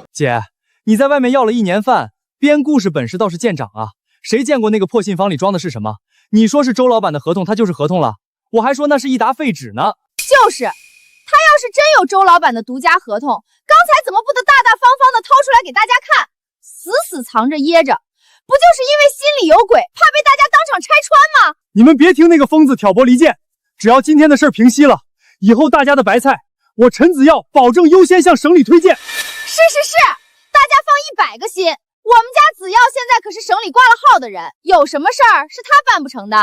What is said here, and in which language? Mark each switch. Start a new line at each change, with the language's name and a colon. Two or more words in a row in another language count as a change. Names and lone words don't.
Chinese: 姐，你在外面要了1年飯，編故事本事倒是見長啊。誰見過那個破信房裡裝的是什麼？你說是周老闆的合同，他就是合同了。我還說那是一沓廢紙呢。就是，他要是真有周老闆的獨家合同，剛才怎麼不得大大方方的掏出來給大家看？死死藏着掖着，不就是因為心裡有鬼，怕被大家當場拆穿嗎？你們別聽那個瘋子挑撥離間，只要今天的事平息了，以後大家的白菜，我陳子耀保證優先向省裡推薦。是，大家放100個心。我們家子耀現在可是省裡掛了號的人，有什麼事兒是他辦不成的？